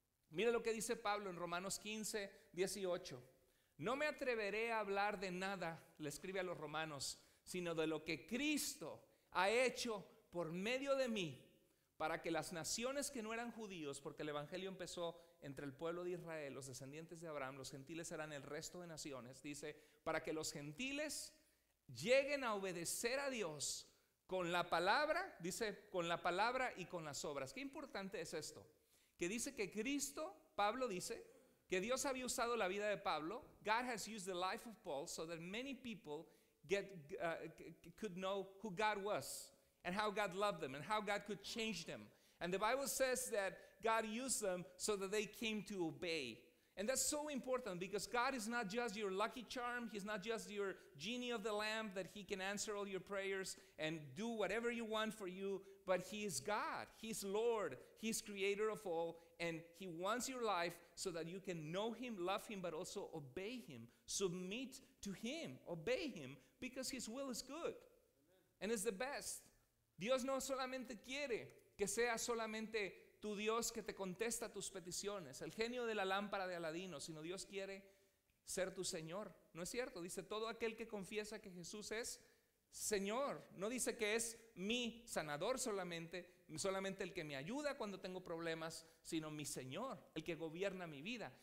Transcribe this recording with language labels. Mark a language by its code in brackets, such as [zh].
[es] Mira lo que dice Pablo en Romanos 15:18. No me atreveré a hablar de nada, le escribe a los romanos, sino de lo que Cristo ha hecho por medio de mí, para que las naciones que no eran judíos, porque el evangelio empezó entre el pueblo de Israel, los descendientes de Abraham, los gentiles eran el resto de naciones, dice, para que los gentiles lleguen a obedecer a Dios con la palabra, dice, con la palabra y con las obras. Qué importante es esto, que dice que Cristo, Pablo dice, que Dios había usado la vida de Pablo. [en] God has used the life of Paul so that many people could know who God was and how God loved them and how God could change them. And the Bible says that God used them so that they came to obey. And that's so important, because God is not just your lucky charm. He's not just your genie of the lamp that he can answer all your prayers and do whatever you want for you. But he is God. He's Lord. He's creator of all. And he wants your life so that you can know him, love him, but also obey him. Submit to him. Obey him, because his will is good. And it's the best. [es] Dios no solamente quiere que sea solamente tu Dios que te contesta tus peticiones, el genio de la lámpara de Aladino, sino Dios quiere ser tu Señor. ¿No es cierto? Dice, todo aquel que confiesa que Jesús es Señor. No dice que es mi sanador solamente el que me ayuda cuando tengo problemas, sino mi Señor, el que gobierna mi vida.